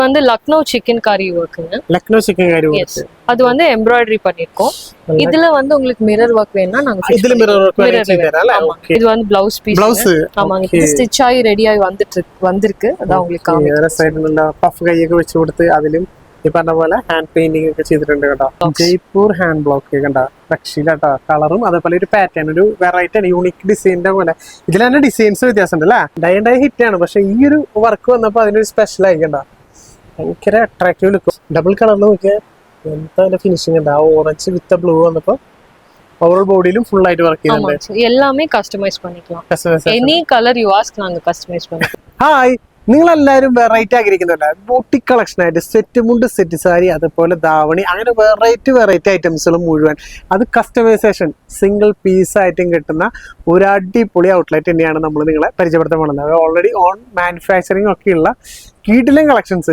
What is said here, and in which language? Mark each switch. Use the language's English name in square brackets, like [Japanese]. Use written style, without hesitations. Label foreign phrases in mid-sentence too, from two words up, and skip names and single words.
[Tamil] வந்து லக்னோ சிக்கன் கறி ஒர்க்குங்க. லக்னோ சிக்கன் கறி ஒர்க். அது வந்து எம்ப்ராய்டரி பண்ணிருக்கோம். இதுல வந்து உங்களுக்கு [English] mirror work [Tamil] வேணும்னா நாங்க இதுல [English] mirror work [Tamil] பண்ணிட்டீங்களா? ஓகே. இது வந்து [English] blouse piece. [Tamil] ப்ளவுஸ். ஆமாங்க. இது ஸ்டிட்ச் ஆகி ரெடி ஆகி வந்திருக்கு. அதான் உங்களுக்கு காமிக்கிறேன். [Malayalam] സൈഡിലുള്ള പഫ് കൈയൊക്കെ വെച്ച് കൊടുത്ത് അതിലും ഈ പറഞ്ഞ പോലെ [English] hand painting [Malayalam] ഒക്കെ ചെയ്തിട്ടുണ്ട് കേട്ടോ. ജയ്പൂർ [English] hand block [Malayalam] കണ്ട രക്ഷയില്ലാട്ടോ. കളറും അതേപോലെ ഒരു പാറ്റേൺ, ഒരു വെറൈറ്റി ആണ്, യൂണിക് ഡിസൈനിന്റെ പോലെ. ഇതിൽ തന്നെ ഡിസൈൻസ് വ്യത്യാസം ഉണ്ട് അല്ലേ? [English] dye and dye hit [Malayalam] ആണ്, പക്ഷെ ഈ ഒരു വർക്ക് വന്നപ്പോ അതിനൊരു സ്പെഷ്യൽ ആയി കണ്ട. ഭയങ്കര [English] attractive look. [Malayalam] ഡബിൾ കളറിൽ നോക്കിയാൽ എന്താ ഫിനിഷിംഗ് ഉണ്ട്. ആ [English] orange with blue [Malayalam] വന്നപ്പോ ഓവറോൾ ബോഡിയിലും ഫുൾ ആയിട്ട് വർക്ക് ചെയ്യുന്നുണ്ട്. [Tamil] எல்லாமே கஸ்டமைஸ் பண்ணிக்கலாம். [English] any colour you ask [Tamil] நாங்க கஸ்டமைஸ் பண்ணிக்கலாம். [Malayalam] ഹായ്, നിങ്ങളെല്ലാവരും വെറൈറ്റി ആഗ്രഹിക്കുന്നുണ്ട്. [English] boutique collection [Malayalam] ആയിട്ട് സെറ്റ് മുണ്ട്, സെറ്റ് സാരി, അതുപോലെ ധാവണി, അങ്ങനെ വെറൈറ്റി ഐറ്റംസുകൾ മുഴുവൻ അത് [English] customization single piece [Malayalam] ആയിട്ടും കിട്ടുന്ന ഒരു അടിപൊളി ഔട്ട്ലെറ്റ് തന്നെയാണ് നമ്മൾ നിങ്ങളെ പരിചയപ്പെടുത്താൻ പോകുന്നത്. [English] already own manufacturing [Malayalam] ഒക്കെയുള്ള കീടിലൻ കളക്ഷൻസ്.